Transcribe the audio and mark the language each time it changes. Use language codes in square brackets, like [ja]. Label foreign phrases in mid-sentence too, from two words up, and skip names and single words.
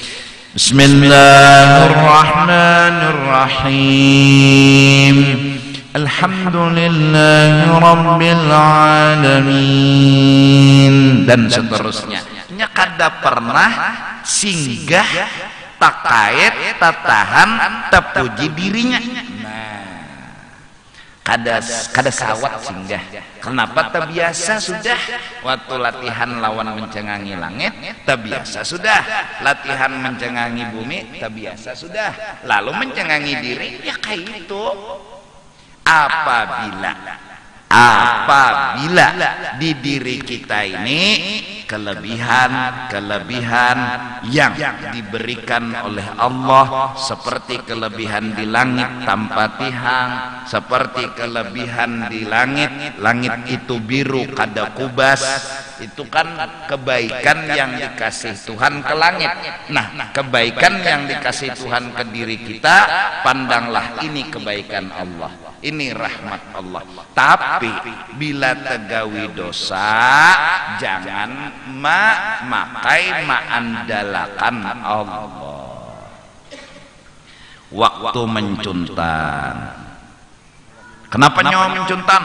[ar] بسم الله الرحمن الرحيم الحمد لله رب العالمين [bjn] dan seterusnya kada pernah singgah takait tatahan tepuji dirinya. Kada sawat singgah. Kenapa? Terbiasa sudah waktu latihan lawan mencengangi langit, terbiasa sudah latihan mencengangi bumi, terbiasa sudah, lalu mencengangi diri, ya kayak itu. [id] Apabila di diri kita ini kelebihan yang diberikan oleh Allah, seperti kelebihan di langit tanpa tihang, seperti kelebihan di langit itu biru kada kubas, itu kan kebaikan yang dikasih Tuhan ke langit. Nah, kebaikan yang dikasih Tuhan ke diri kita, pandanglah ini kebaikan Allah, ini rahmat Allah. Tapi bila tegawi dosa, jangan mengandalkan Allah. [bjn] Waktu mencuntan, kenapa nyawa mencuntan?